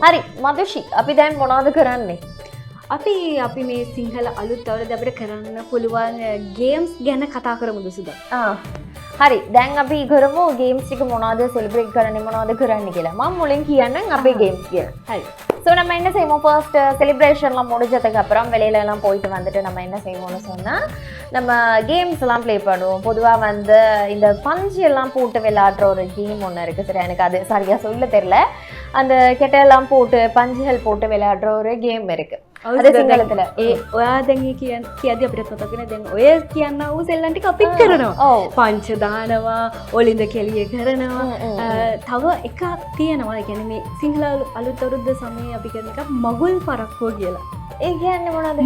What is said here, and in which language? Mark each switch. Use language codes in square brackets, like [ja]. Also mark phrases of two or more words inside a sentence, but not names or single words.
[si] හරි මදුෂි, අපි දැන් මොනවද කරන්නේ? අපි මේ සිංහල අලුත් අවුරුද්ද අපිට කරන්න පුළුවන් ගේම්ස් ගැන කතා කරමුද සුදා? හරි, දැන් අපි කරමු ගේම්ස් ටික මොනවද සෙලිබ්‍රේට් කරන්නේ, මොනවද කරන්නේ කියලා. මම මුලින් කියන්නම් අපේ ගේම්ස් කියලා. හරි. [ta] ஸோ நம்ம என்ன செய்வோம், [en] first celebration [ta] முடிஞ்சதுக்கு அப்புறம் வெளியிலலாம் போயிட்டு வந்துட்டு நம்ம என்ன செய்வோம்னு சொன்னால் நம்ம கேம்ஸ் எல்லாம் ப்ளே பண்ணுவோம். பொதுவாக வந்து இந்த பஞ்சு எல்லாம் போட்டு விளையாடுற ஒரு கேம் ஒன்று இருக்குது. சரி, எனக்கு அது சரியாக சொல்ல தெரியல. அந்த கெட்டையெல்லாம் போட்டு பஞ்சுகள் போட்டு விளையாடுற ஒரு கேம் இருக்குது. அது සිංහලතල [si] ඔයා දැන් කියද්දි අපිට මතක් වෙන දැන් ඔය කියන්න වූ සෙල්ලම් ටික අපිත් කරනවා. පංච දානවා, ඔලින්ද කෙලිය කරනවා. තව එකක් තියෙනවා. ඒ කියන්නේ මේ සිංහල අලුත් අවුරුද්ද සමයේ අපි කරන එක මගුල් පරක්කුව කියලා. ඒ කියන්නේ මොනවද?